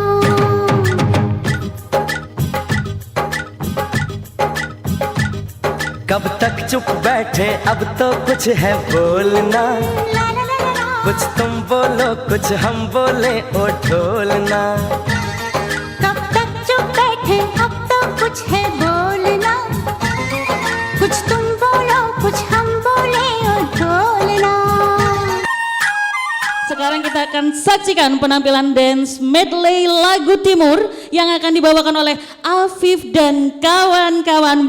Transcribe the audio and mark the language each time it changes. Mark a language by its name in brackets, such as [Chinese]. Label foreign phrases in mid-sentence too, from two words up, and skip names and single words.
[Hindi] कब तक चुप बैठे अब तो कुछ है बोलना कुछ तुम बोलो कुछ हम बोले और ढोलना कब तक चुप बैठे अब तो कुछ है बोलना कुछ तुम बोलो कुछ हम बोले और ढोलना. [Indonesian] Sekarang kita akan saksikan penampilan dance medley lagu Timur yang akan dibawakan oleh Afif dan kawan-kawan.